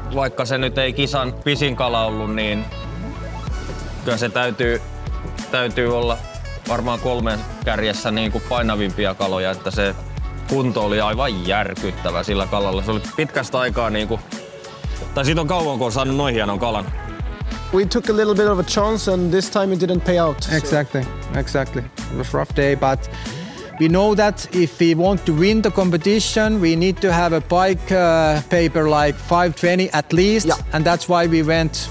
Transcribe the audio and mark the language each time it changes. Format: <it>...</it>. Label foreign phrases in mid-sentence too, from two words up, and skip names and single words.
<fi>Vaikka se nyt ei kisan pisin kala ollut, niin kyllä se täytyy olla varmaan 3 kärjessä niin kuin painavimpia kaloja, että se kunto oli aivan järkyttävä sillä kalalla. Se oli pitkästä aikaa tai siitä on kauan, kun on saanut noin hienon kalan.</fi> <en>We took a little bit of a chance and this time it didn't pay out. Exactly. It was a rough day, but we know that if we want to win the competition, we need to have a pike paper like 520 at least, and that's why we went</en>